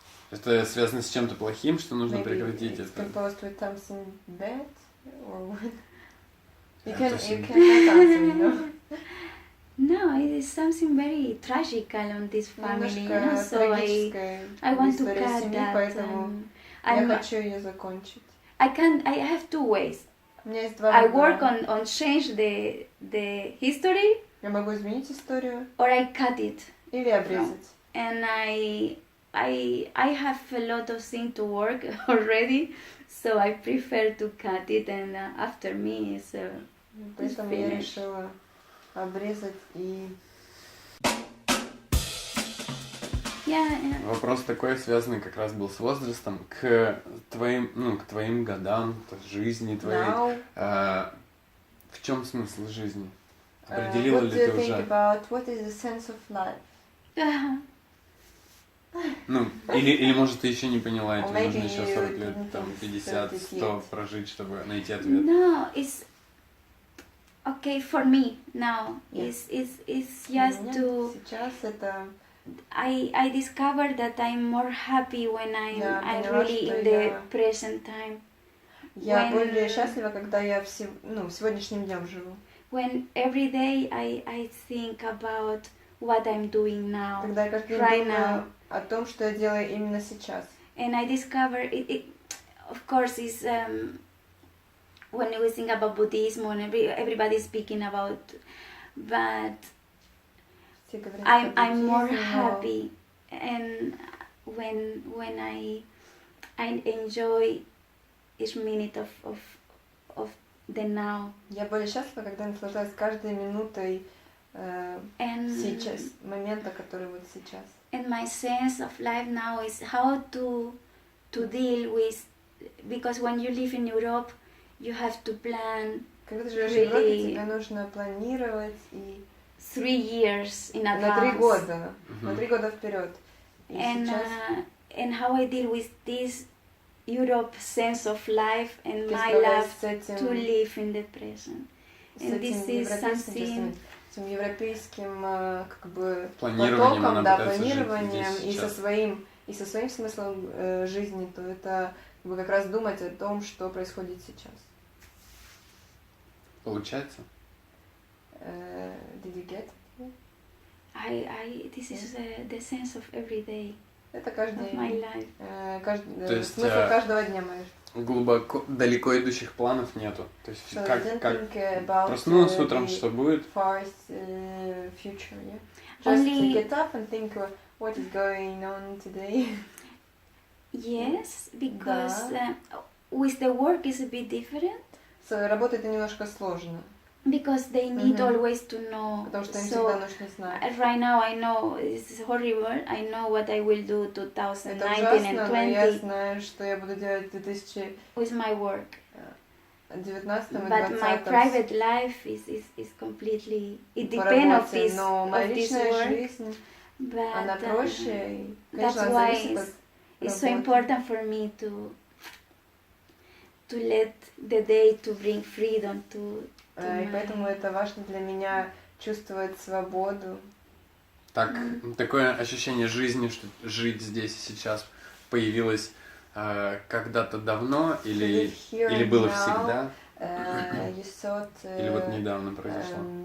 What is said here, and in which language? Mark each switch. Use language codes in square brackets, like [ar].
[ru] Это связано с чем-то плохим, что нужно прекратить это? [en] Composed with something bad? Or what? You cannot answer, you know? No, it is something very tragical on this family, you know, so I want to cut that. [ru] Я хочу ее закончить. [en] I have two ways. I work on change the history. [ru] Я могу изменить историю. [en] Or I cut it. [ru] Или обрезать. [en] And I have a lot of things to work already, so I prefer to cut it, and after me is [ru] Поэтому я решила обрезать и... Вопрос такой, связанный как раз был с возрастом, к твоим годам, жизни твоей. В чем смысл жизни? Определила ли ты уже? [en] What is the sense of life? [ru] Ну, или может ты еще не поняла, тебе нужно еще 40 лет, там, 50, 100 прожить, чтобы найти ответ. [en] No, it's okay for me now. It's just to. [ru] Сейчас это. [en] I discovered that I'm more happy when I'm really in the present time. [ru] Я более счастлива, когда я сегодняшним днем живу. [en] When every day I think about what I'm doing now, [ru] когда я каждый день думаю о том, что я делаю именно сейчас. [en] And I discover it of course, is when we think about Buddhism, when everybody's speaking about, but I'm more happy, and when I enjoy each minute of the now. [ru] Я более счастлива, когда наслаждаюсь каждой минутой сейчас, момента, который вот сейчас. [en] And my sense of life now is how to deal with, because when you live in Europe, you have to plan. [ru] Когда ты живешь в Европе, тебе нужно планировать и [en] 3 years in advance. [ru] На 3 года, на 3 года вперед. [en] And how I deal with this Europe sense of life and my love to live in the present. And this is something. [ru] Этим европейским как бы потоком, да, планированием и со своим смыслом жизни, то это как бы как раз думать о том, что происходит сейчас. Получается? [en] Did you get it? This is the sense of every day. [ru] Это каждый [en] of my life. [ru] Смысл каждого дня моей жизни. Глубоко, далеко идущих планов нету. То есть как проснулась утром, что будет? [en] Future, yeah. Just to get up and think what is going on today. Yes, because with the work is a bit different. [ru] Работа это немножко сложно. [en] Because they need always to know. [ru] Потому что им всегда нужно знать. [en] Right now I know it's horrible. I know what I will do 2019 and 2020. [ru] Но я знаю, что я буду делать в 2019 [en] with my work. [ru] И 2020. [en] But my private life is completely. It depends of this. [ru] Но моя личная жизнь, она проще. Конечно, она зависит от. [en] It's so important for me to let the day to bring freedom to. [ru] И поэтому это важно для меня чувствовать свободу. Такое ощущение жизни, что жить здесь и сейчас появилось когда-то давно или было всегда? Или вот недавно произошло?